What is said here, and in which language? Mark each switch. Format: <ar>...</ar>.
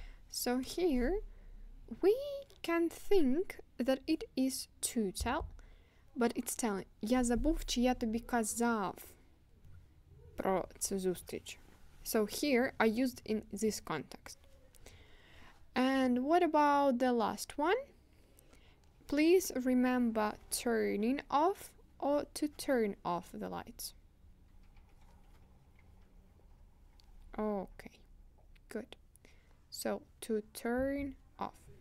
<en>So here we can think that it is to tell, but it's telling.</en> <uk>Я забув, чи я тобі казав про цю зустріч.</uk> <en>So here I used in this context. And what about the last one? Please remember turning off or to turn off the lights. Okay, good. So, to turn off.</en>